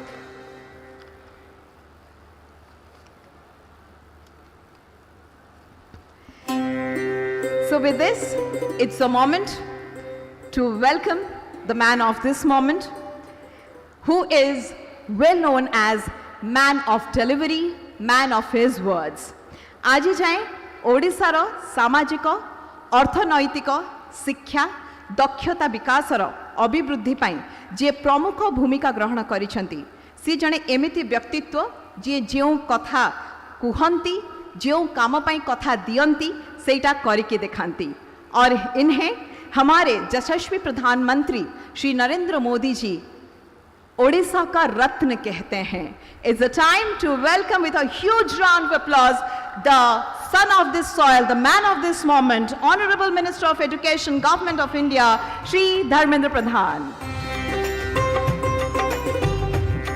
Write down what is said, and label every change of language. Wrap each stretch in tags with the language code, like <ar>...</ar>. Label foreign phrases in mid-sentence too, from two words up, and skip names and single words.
<en>So with this, it's a moment to welcome the man of this moment, who is well known as man of delivery, man of his words.</en> <or>ଆଜି ଯେ ଓଡ଼ିଶା ସାମାଜିକ, ଅର୍ଥନୈତିକ, ଶିକ୍ଷା, ଦକ୍ଷତା ବିକାଶର ଅଭିବୃଦ୍ଧି ପାଇଁ ଯିଏ ପ୍ରମୁଖ ଭୂମିକା ଗ୍ରହଣ କରିଛନ୍ତି, ସେ ଜଣେ ଏମିତି ବ୍ୟକ୍ତିତ୍ୱ ଯିଏ ଯେଉଁ କଥା କୁହନ୍ତି, ଯେଉଁ କାମ ପାଇଁ କଥା ଦିଅନ୍ତି, ସେଇଟା କରିକି ଦେଖାନ୍ତି।</or> <hi>और इन्हें हमारे यशस्वी प्रधानमंत्री श्री नरेंद्र मोदी जी ओडिशा का रत्न कहते हैं।</hi> <en>It's a time to welcome with a huge round of applause the son of this soil, the man of this moment, Honorable Minister of Education, Government of India, Shri Dharmendra Pradhan.</en>